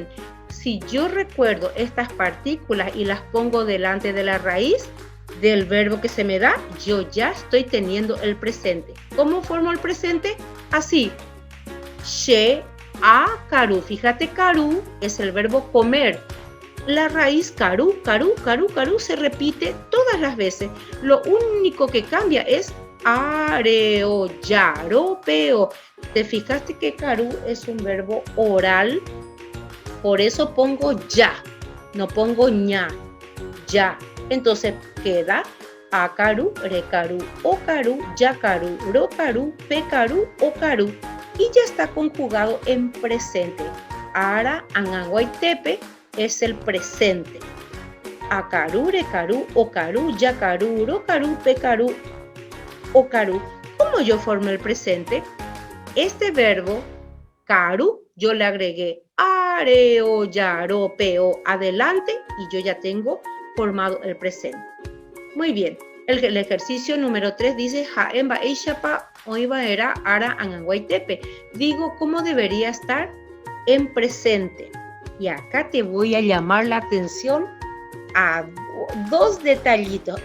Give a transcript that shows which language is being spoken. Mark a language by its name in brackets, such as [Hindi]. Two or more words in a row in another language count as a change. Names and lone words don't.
[Spanish] Si yo recuerdo estas partículas y las pongo delante de la raíz del verbo que se me da, yo ya estoy teniendo el presente. ¿Cómo formo el presente? Así. She, a, karu. Fíjate, karu es el verbo comer. La raíz karu, karu, karu, karu se repite todas las veces. Lo único que cambia es [Guarani] areo, yaro, peo. [Spanish] ¿Te fijaste que karu es un verbo oral? Por eso pongo ya, no pongo ña, ya. Entonces queda [Guarani] akaru, rekaru, okaru, yakaru, rokaru, pekaru, okaru. [Spanish] Y ya está conjugado en presente. [Guarani] Ara, ananguaitepe [Spanish] es el presente. [Guarani] Akaru, rekaru, okaru, yakaru, rokaru, pekaru, okaru. [Spanish] ¿Cómo yo formo el presente? Este verbo, karu, yo le agregué [Guarani] areo, yaro, peo [Spanish] adelante y yo ya tengo formado el presente. Muy bien. El ejercicio número 3 dice [Guarani] Jaemba Eishapa Oiba era Ara Ananguaitepe. [Spanish] Digo cómo debería estar en presente. Y acá te voy a llamar la atención a dos detallitos.